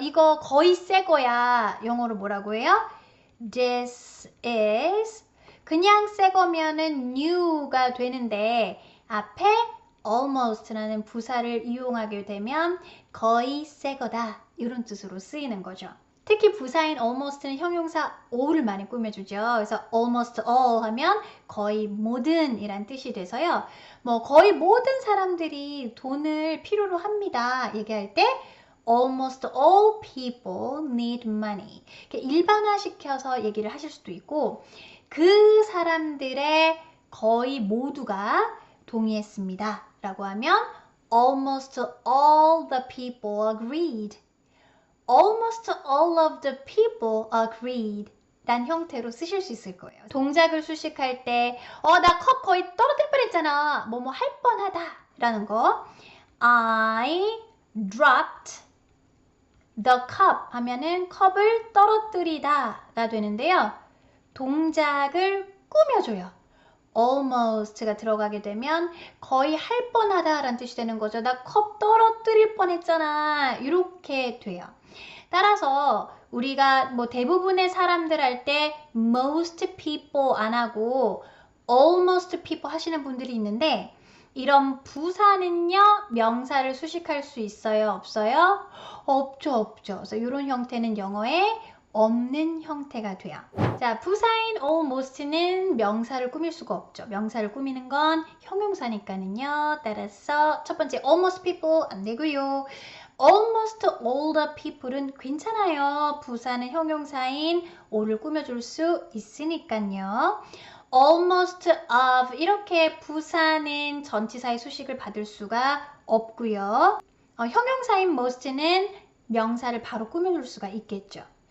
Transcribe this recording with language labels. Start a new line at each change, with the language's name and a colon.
Korean: 이거 거의 새 거야. 영어로 뭐라고 해요?
English: This is
Korean: 그냥 새 거면은 new가 되는데 앞에 almost라는 부사를 이용하게 되면 거의 새 거다 이런 뜻으로 쓰이는 거죠. 특히 부사인 almost는 형용사 all을 많이 꾸며주죠. 그래서 almost all 하면 거의 모든 이란 뜻이 돼서요. 뭐 거의 모든 사람들이 돈을 필요로 합니다. 얘기할 때
English: almost all people need money.
Korean: 이렇게 일반화시켜서 얘기를 하실 수도 있고 그 사람들의 거의 모두가 동의했습니다. 라고 하면
English: almost all the people agreed. Almost all of the people agreed.
Korean: 란 형태로 쓰실 수 있을 거예요. 동작을 수식할 때 나 컵 거의 떨어질 뻔했잖아. 뭐뭐 할 뻔하다 라는 거
English: I dropped the cup
Korean: 하면은 컵을 떨어뜨리다 가 되는데요. 동작을 꾸며줘요. almost가 들어가게 되면 거의 할 뻔하다 라는 뜻이 되는 거죠. 나 컵 떨어뜨릴 뻔했잖아. 이렇게 돼요. 따라서 우리가 뭐 대부분의 사람들 할 때
English: most people
Korean: 안 하고
English: almost people
Korean: 하시는 분들이 있는데 이런 부사는요 명사를 수식할 수 있어요? 없어요? 없죠. 그래서 이런 형태는 영어에 없는 형태가 돼요. 자, 부사인 almost는 명사를 꾸밀 수가 없죠. 명사를 꾸미는 건 형용사니까는요. 따라서 첫 번째
English: almost people
Korean: 안 되고요.
English: almost all the people은
Korean: 괜찮아요. 부사는 형용사인 all을 꾸며줄 수 있으니까요. almost of 이렇게 부사는 전치사의 수식을 받을 수가 없고요. 형용사인 most는 명사를 바로 꾸며줄 수가 있겠죠.